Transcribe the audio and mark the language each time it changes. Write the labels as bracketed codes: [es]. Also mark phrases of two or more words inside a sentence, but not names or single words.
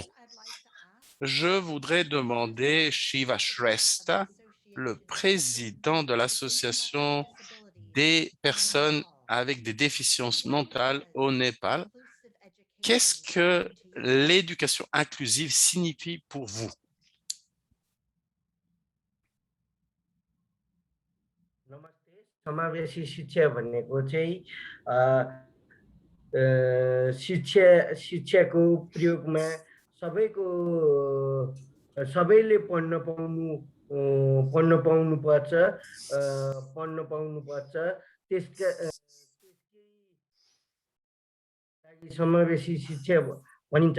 [fr] Je voudrais demander Shiva Shrestha, le président de l'association des personnes avec des déficiences mentales au Népal. Qu'est-ce que l'éducation inclusive signifie pour vous? [ne] समावेशी शिक्षा भनेको चाहिँ शिक्षाको प्रयोगमा सबैले पढ्न पाउनुपर्छ त्यसका समावेशी शिक्षा भनिन्छ।